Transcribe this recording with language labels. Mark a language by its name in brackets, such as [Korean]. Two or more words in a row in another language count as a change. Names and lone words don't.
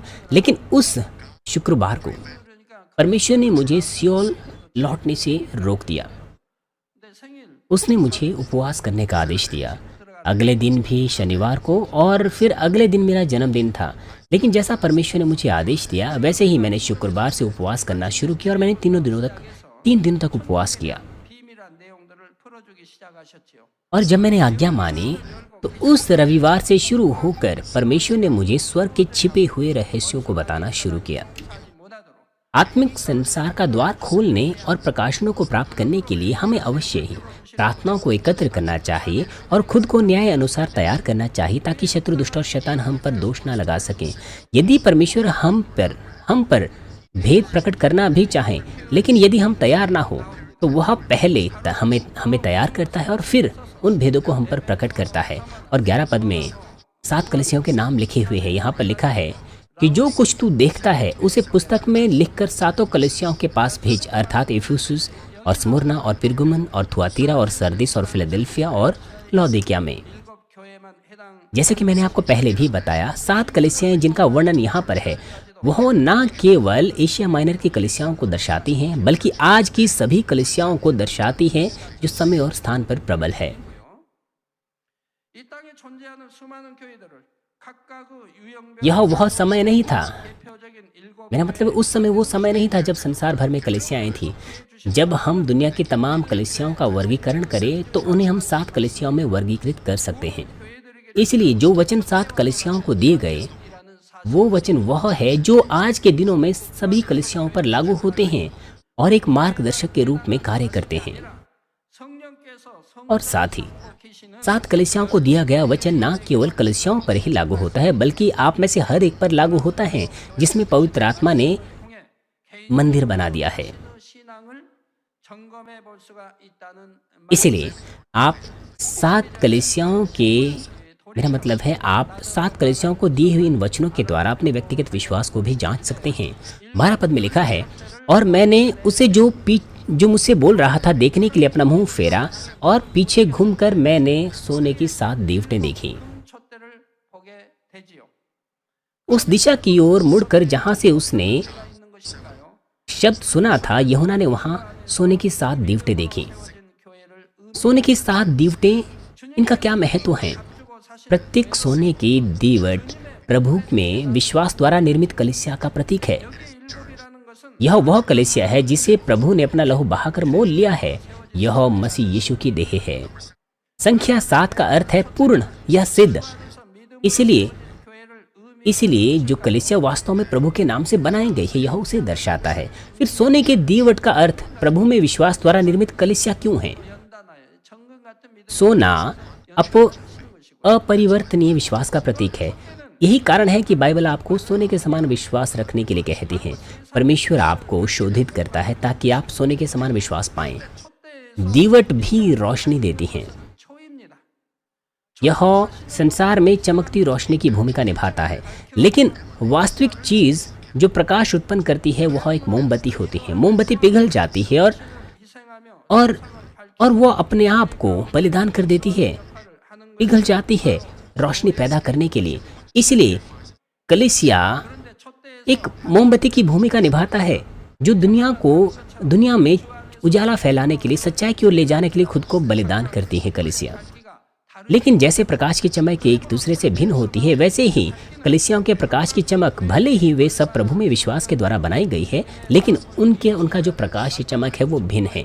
[Hindi] लेकिन उस शुक्रवार को परमेश्वर ने मुझे सियोल लौटने से रोक दिया। उसने मुझे उपवास करने का आदेश दिया। अगले दिन भी शनिवार को, और फिर अगले दिन मेरा जन्मदिन था। लेकिन जैसा परमेश्वर ने मुझे आदेश दिया वैसे ही मैंने शुक्रवार से उपवास करना शुरू किया और मैंने 3 दिनों तक उपवास किया। [Korean] 비밀한 내용들을 풀어주기 시작하셨지요. [Hindi] और जब मैंने आज्ञा मानी तो उस रविवार से शुरू होकर परमेश्वर ने मुझे स्वर्ग के छिपे हुए रहस्यों को बताना शुरू किया। [Korean] 하지 못하도록 [Hindi] आत्मिक संसार का द्वार खोलने और प्रकाशनों को प्राप्त करने के लिए हमें अवश्य ही प्रार्थनाओं को एकत्र करना चाहिए और खुद को न्याय अनुसार तैयार करना चाहिए, ताकि शत्रु, दुष्ट और शैतान हम पर दोष ना लगा सकें। यदि परमेश्वर हम पर भेद प्रकट करना भी चाहें, लेकिन यदि हम तैयार ना हो तो वह पहले हमें तैयार करता है और फिर उन भेदों को हम पर प्रकट करता है। और 11 पद में 7 कलीसियाओं के नाम लिखे हुए हैं। यहाँ पर लिखा है कि जो कुछ तू देखता है उसे पुस्तक में लिखकर 7 कलीसियाओं के पास भेज, अर्थात इफिसुस और स्मुरना और पिरगमुन और थुआतीरा और सरदिस और फिलाडेल्फिया और लौदीकिया में। [Korean] 7 교회만 해당 [Hindi] जैसे कि मैंने आपको पहले भी बताया, 7 कलीसियाएं जिनका वर्णन यहाँ पर है वह न केवल एशिया माइनर की कलीसियाओं को दर्शाती हैं, बल्कि आज की सभी कलीसियाओं को दर्शाती हैं जो समय और स्थान पर प्रबल है। [Korean] 이 땅에 존재하는 수많은 교회들을 각각의 유형별 [Hindi] यह वह समय नहीं था, [Korean] 대표적인 7 [Hindi] मेरा मतलब उस समय वो समय नहीं था जब संसार भर में कलीसियाएं थी। जब हम दुनिया की तमाम कलीसियाओं का वर्गीकरण करें तो उन्हें हम 7 कलीसियाओं में वर्गीकृत कर सकते हैं। इसलिए जो वचन 7 कलीसियाओं को दिए गए वो वचन वह है जो आज के दिनों में सभी कलीसियाओं पर लागू होते हैं और एक मार्गदर्शक के रूप में कार्य करते हैं। [Korean] 성령께서 [Hindi] और साथ ही [Korean] 성령께시는 [Hindi] 7 कलीसियाओं को दिया गया वचन न केवल कलीसियाओं पर ही लागू होता है, बल्कि आप में से हर एक पर लागू होता है जिसमें पवित्र आत्मा ने [Korean] 통해 개인 [Hindi] मंदिर बना दिया है। [Korean] 신앙을 점검해 볼 수가 있다는 [Hindi] इसलिए आप 7 कलीसियाओं के, मेरा मतलब है आप 7 कलीसियाओं को दिए हुए इन वचनों के द्वारा अपने व्यक्तिगत विश्वास को भी जांच सकते हैं। 12 पद में लिखा है, और मैंने उसे जो मुझसे बोल रहा था देखने के लिए अपना मुंह फेरा, और पीछे घूमकर मैंने सोने की 7 दीवटें देखी। [Korean] 촛대를 보게 되지요. [Hindi] उस दिशा की ओर मुड़कर जहां से उसने [Korean] 있는 것일까요? [Hindi] शब्द सुना था, यूहन्ना ने वहां सोने की 7 दीवटें देखी। [Korean] 교회를 [Hindi] सोने की 7 दीवटें, इनका क्या महत्व है? [Korean] 주고 사실 [Hindi] प्रत्येक सोने की दीवट प्रभु में विश्वास द्वारा निर्मित कलीसिया का प्रतीक है। [Korean] 일곱이라는 것은 [Hindi] यह वह कलीसिया है जिसे प्रभु ने अपना लहू बहाकर मोल लिया है। यह मसीह यीशु की देह है। संख्या 7 का अर्थ है पूर्ण या सिद्ध। [Korean] 믿음 [Hindi] इसलिए [Korean] 교회를 의미 [Hindi] इसलिए जो कलीसिया वास्तव में प्रभु के नाम से बनाई गई है, यह उसे दर्शाता है। फिर सोने के दीवट का अर्थ प्रभु में विश्वास द्वारा निर्मित कलीसिया क्यों है? [Korean] 연단하여 정금 같은 믿음 [Hindi] सोना अपरिवर्तनीय विश्वास का प्रतीक है। यही कारण है कि बाइबल आपको सोने के समान विश्वास रखने के लिए कहती है। परमेश्वर आपको शोधित करता है ताकि आप सोने के समान विश्वास पाएं। दीवट भी रोशनी देती हैं। [Korean] 초입니다. [Hindi] यह संसार में चमकती रोशनी की भूमिका निभाता है, लेकिन वास्तविक चीज जो प्रकाश उत्पन्न करती है वह एक मोमबत्ती होती है। मोमबत्ती पिघल जाती है [Korean] 희생하며 [Hindi] और वो अपने आप को बलिदान कर देती है, [Korean] 하는 [Hindi] पिघल जाती है रोशनी पैदा करने के लिए। इसलिए कलीसिया [Korean] 그런데 촛대 [Hindi] एक मोमबत्ती की भूमिका निभाता है जो दुनिया में उजाला फैलाने के लिए, सच्चाई की ओर ले जाने के लिए खुद को बलिदान करती है कलीसिया। [Korean] 기가 [Hindi] लेकिन जैसे प्रकाश की चमक एक दूसरे से भिन्न होती है, वैसे ही कलीसियाओं के प्रकाश की चमक, भले ही वे सब प्रभु में विश्वास के द्वारा बनाई गई है, लेकिन उनका जो प्रकाश की चमक है वो भिन्न है।